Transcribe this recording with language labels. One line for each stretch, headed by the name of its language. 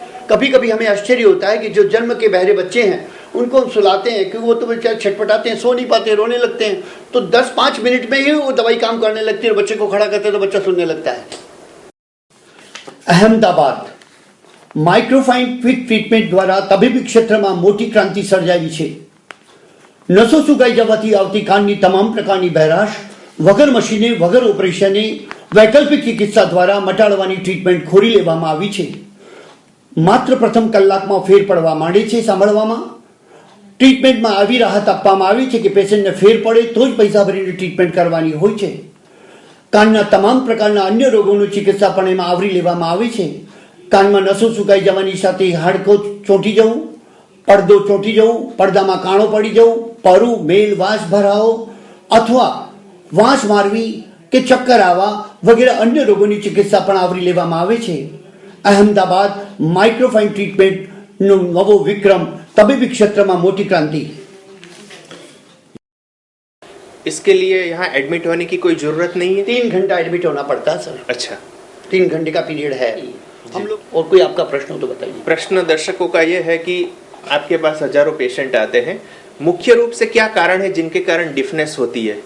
Hindi: कभी कभी हमें आश्चर्य होता है कि जो जन्म के बहरे बच्चे हैं उनको हम सुलाते हैं क्योंकि वो तो बेचारे छटपटाते हैं, सो नहीं पाते, रोने लगते हैं, तो 10-5 मिनट में ही वो दवाई काम करने लगती है और बच्चे को खड़ा करते हैं तो बच्चा सुनने लगता है।
Gujarati: अहमदाबाद माइक्रोफाइन क्विक ट्रीटमेंट द्वारा तबीबी क्षेत्રમાં મોટી ક્રાંતિ સર્જાવી છે। નસો સુકાઈ જવાથી આવતી કાનની તમામ પ્રકારની બહેરાશ વગર મશીને વગર ઓપરેશને વૈકલ્પિક ચિકિત્સા દ્વારા મટાડવાની ટ્રીટમેન્ટ ખોરી લેવામાં આવી છે। માત્ર પ્રથમ કલાકમાં ફેર પડવા માંડે છે સાંભળવામાં। ટ્રીટમેન્ટમાં આવી રાહત આપવામાં આવી છે કે પેશન્ટને ફેર પડે તો જ પૈસા ભરીને ટ્રીટમેન્ટ કરવાની હોય છે। કાનના તમામ પ્રકારના અન્ય રોગોની ચિકિત્સા પણ એમાં આવરી લેવામાં આવી છે। કાનમાં નસો સુકાઈ જવાની સાથે હાડકો ચોંટી જવું, પડદો ચોંટી જવું, પડદામાં કાણો પડી જવું, પરું, મેલ, વાસ ભરાવો અથવા વાસ મારવી કે ચક્કર આવવા વગેરે અન્ય રોગોની ચિકિત્સા પણ આવરી લેવામાં આવે છે। અહેમદાબાદ માઇક્રોફાइन ટ્રીટમેન્ટનો નવો વિક્રમ, તબીબી ક્ષેત્રમાં મોટી ક્રાંતિ।
Hindi: इसके लिए यहाँ एडमिट होने की कोई जरूरत नहीं है? 3 घंटा एडमिट होना पड़ता है सर। अच्छा, 3 घंटे का पीरियड है हम लोग। और कोई आपका प्रश्न हो तो बताइए। प्रश्न दर्शकों का यह है कि आपके पास हजारों पेशेंट आते हैं, मुख्य रूप से क्या कारण है जिनके कारण डिफनेस होती है?